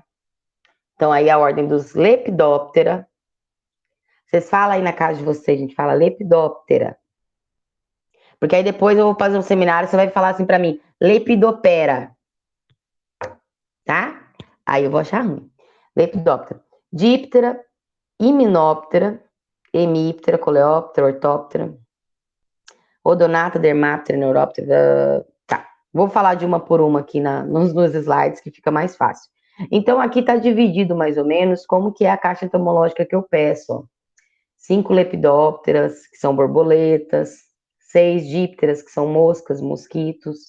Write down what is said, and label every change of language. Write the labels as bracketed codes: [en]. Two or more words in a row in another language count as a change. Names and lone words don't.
[pt] Então, aí a ordem dos Lepidoptera. Vocês falam aí na casa de vocês, a gente fala Lepidoptera. Porque aí depois eu vou fazer um seminário, você vai falar assim pra mim, Lepidoptera. Tá? Aí eu vou achar ruim. Lepidoptera. Díptera, Hymenoptera, Hemiptera, Coleóptera, Ortóptera, Odonata, Dermaptera, Neuróptera. Tá. Vou falar de uma por uma aqui nos slides, que fica mais fácil. Então, aqui está dividido mais ou menos como que é a caixa entomológica que eu peço. Ó. 5 lepidópteras, que são borboletas, 6 dípteras, que são moscas, mosquitos.